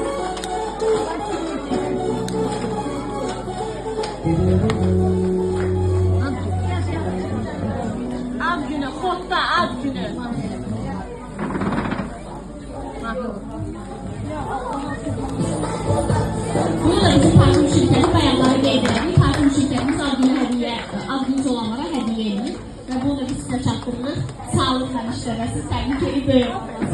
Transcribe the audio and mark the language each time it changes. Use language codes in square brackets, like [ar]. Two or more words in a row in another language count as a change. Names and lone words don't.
[az] Ad günü, kodda ad günü. Bunu da bizim parfüm şirketi bayanları qeydələdik. Parfüm şirketimiz ad günü hədiyyə, adınız olanlara hədiyyə edir. Və bunu da biz sizə çatdırırıq. Sağlıqla işləməsiz, təbii ki, böyük.